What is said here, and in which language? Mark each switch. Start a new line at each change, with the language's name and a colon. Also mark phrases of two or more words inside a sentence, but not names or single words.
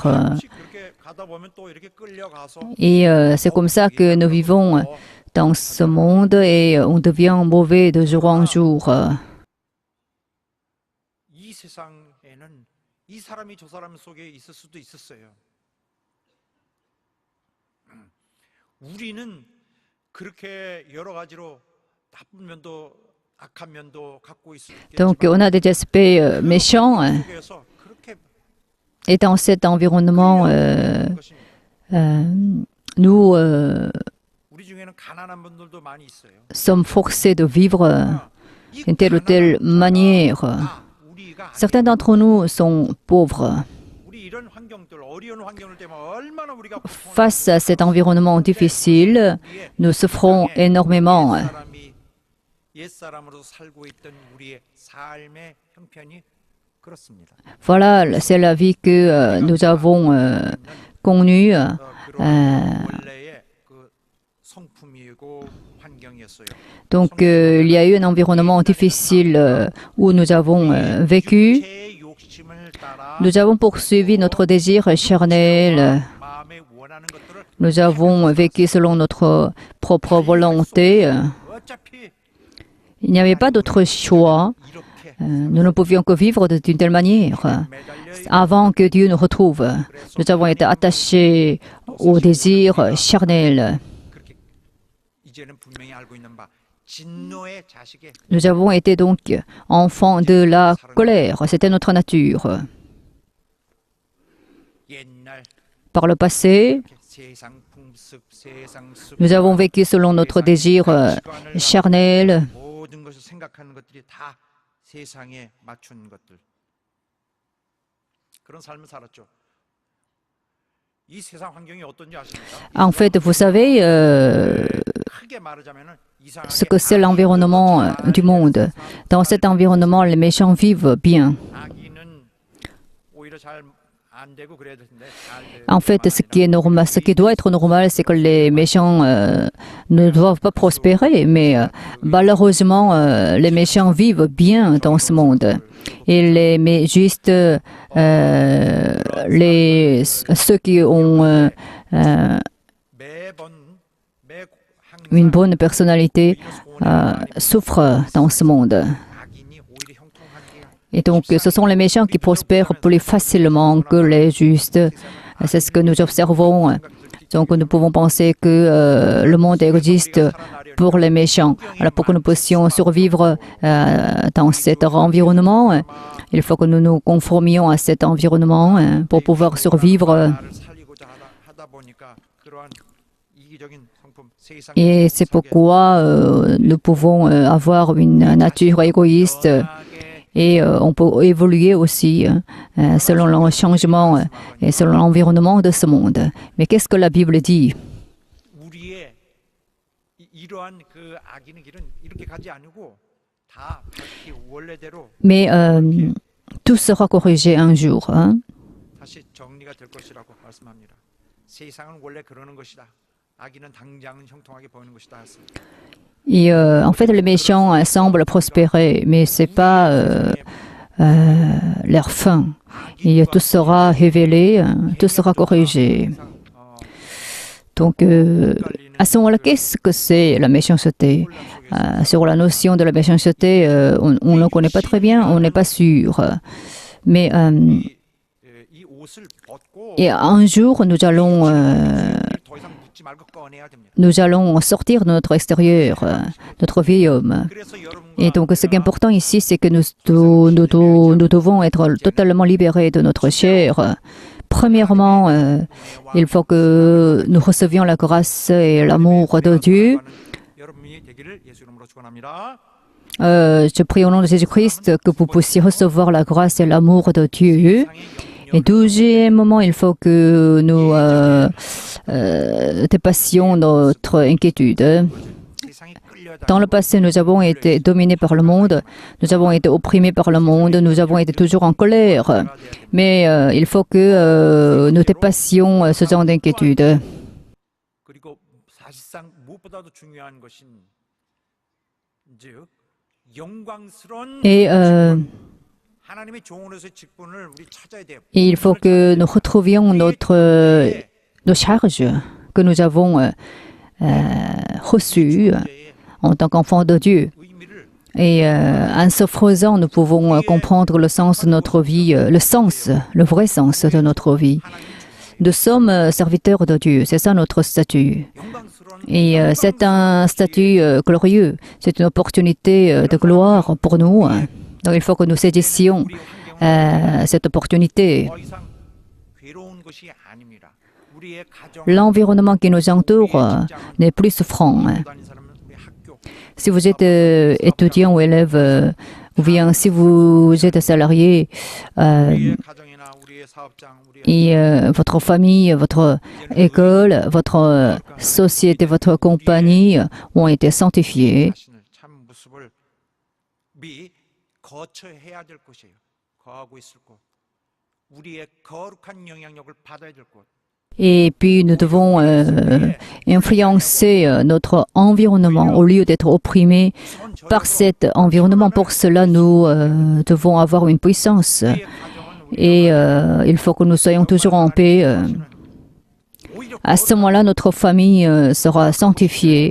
Korean: 없이 그렇게 가다 보면 또 이렇게 끌려가서
French: Et c'est comme ça que nous vivons dans ce monde et on devient mauvais de jour en jour.
Korean: 이 세상에는 이 사람이 저 사람 속에 있을 수도 있었어요. 우리는 그렇게 여러 가지로 나쁜 면도 악한 면도 갖고
French: Donc on a des aspects méchants
Korean: 속에서 그렇게
French: et dans cet environnement, nous
Korean: 우리 중에는 가난한 분들도 많이 있어요.
French: sommes forcés de vivre d'une telle ou telle manière.
Korean: 우리가
French: Certains d'entre nous sont pauvres.
Korean: 우리 이런 환경들 어려운 환경을 때문에 얼마나 우리가
French: Face à cet environnement difficile, nous souffrons énormément.
Korean: 사람이 옛 사람으로 살고 있던 우리의 삶의 형편이 그렇습니다.
French: Voilà, c'est la vie que nous avons connue.
Korean: 원래의 그 성품이고 환경이었어요.
French: Donc, il y a eu un environnement difficile où nous avons vécu.
Korean: 제 욕심을 따라
French: Nous avons poursuivi notre désir charnel.
Korean: 마음에 원하는 것들을
French: Nous avons vécu selon notre propre volonté.
Korean: 어차피
French: Il n'y avait pas d'autre choix.
Korean: 이렇게
French: Nous ne pouvions que vivre d'une telle manière.
Korean: 매달려
French: Avant que Dieu nous retrouve, nous avons été attachés au désir charnel.
Korean: 그렇게 이제는 분명히 알고 있는 바 진노의 자식의
French: Nous avons été donc enfants de la colère. C'était notre nature.
Korean: 옛날
French: Par le passé,
Korean: 세상 풍습, 세상 습,
French: nous avons vécu selon notre désir charnel.
Korean: 모든 것을 생각하는 것들이 다 세상에 맞춘 것들. 그런 삶을 살았죠. 이 세상 환경이 어떤지 아십니까?
French: En fait, vous savez
Korean: 크게 말하자면은 이상하게
French: ce que c'est l'environnement du monde. Dans cet environnement, les méchants vivent bien.
Korean: 악인은 오히려 잘 안 되고 그래야 되는데 잘
French: En fait, ce qui est normal, ce qui doit être normal, c'est que les méchants ne doivent pas prospérer, mais malheureusement, les méchants vivent bien dans ce monde. Et mais juste ceux qui ont
Korean: 매번
French: une bonne personnalité souffrent dans ce monde.
Korean: 악인이 오히려 형통하게
French: Et donc, ce sont les méchants qui prospèrent plus facilement que les justes. C'est ce que nous observons. Donc, nous pouvons penser que le monde existe pour les méchants. Alors, pour que nous puissions survivre dans cet environnement, il faut que nous nous conformions à cet environnement pour pouvoir survivre.
Korean: 나를 살리고자 하다 보니까 그러한 이기적인 성품 세상
French: Et c'est pourquoi nous pouvons avoir une nature égoïste. Et on peut évoluer aussi selon le changement et selon l'environnement de ce monde. Mais qu'est-ce que la Bible dit?
Korean: 우리의 이러한 그 악인의 길은 이렇게 가지 않고 다 다시 원래대로
French: Mais tout sera corrigé un jour. Hein?
Korean: 다시 정리가 될 것이라고 말씀합니다. 세상은 원래 그러는 것이다. 악인은 당장은 형통하게 보이는 것이다. 했습니다.
French: Et en fait, les méchants semblent prospérer, mais ce n'est pas leur fin. Et tout sera révélé, tout sera corrigé. Donc, à ce moment-là, qu'est-ce que c'est la méchanceté? Sur la notion de la méchanceté, on ne connaît pas très bien, on n'est pas sûr. Mais
Korean: 이 옷을 벗고
French: et un jour, nous allons
Korean: 더 이상 묻지 말고 꺼내야 됩니다.
French: nous allons sortir de notre extérieur, notre vieil homme.
Korean: 그래서 여러분과
French: Et donc, ce qui est important ici, c'est que nous devons être totalement libérés de notre chair. Premièrement, il faut que nous recevions la grâce et l'amour de Dieu.
Korean: 여러분이 되기를 예수 이름으로 축원합니다.
French: Je prie au nom de Jésus-Christ que vous puissiez recevoir la grâce et l'amour de Dieu. Et deuxièmement, il faut que nous dépassions notre inquiétude.
Korean: 세상에 끌려다
French: Dans le passé, nous avons été dominés par le monde, nous avons été opprimés par le monde, nous avons été toujours en colère. Mais il faut que nous dépassions ce genre d'inquiétude.
Korean: 그리고 사실상 무엇보다도 중요한 것인 즉 영광스러운
French: Et
Korean: 하나님의 종으로서의 직분을 우리 찾아야 돼요.
French: il faut que nous retrouvions nos charges que nous avons reçues en tant qu'enfants de Dieu.
Korean: 의미를
French: Et en se faisant, nous pouvons comprendre le sens de notre vie, le vrai sens de notre vie. Nous sommes serviteurs de Dieu, c'est ça notre statut.
Korean: 영광스러운
French: Et c'est un statut glorieux, c'est une opportunité de gloire pour nous. Donc il faut que nous saisissions cette opportunité.
Korean: 더 이상 괴로운 것이 아닙니다. 우리의 가정
French: L'environnement qui nous entoure n'est plus souffrant.
Korean: 다니는 사람은 우리 학교
French: Si vous êtes étudiant ou élève, ou bien si vous êtes salarié,
Korean: 우리의 가정이나 우리의 사업장 우리의
French: et votre famille, votre école, votre société, votre compagnie ont été sanctifiés.
Korean: 자신을 참 모습을 거쳐해야 될 곳이에요. 거하고 있을 곳. 우리의 거룩한 영향력을 받아야 될 곳.
French: Et puis nous devons influencer notre environnement au lieu d'être opprimés par cet environnement. Pour cela, nous devons avoir une puissance. Et il faut que nous soyons toujours en paix. À ce moment-là, notre famille sera sanctifiée.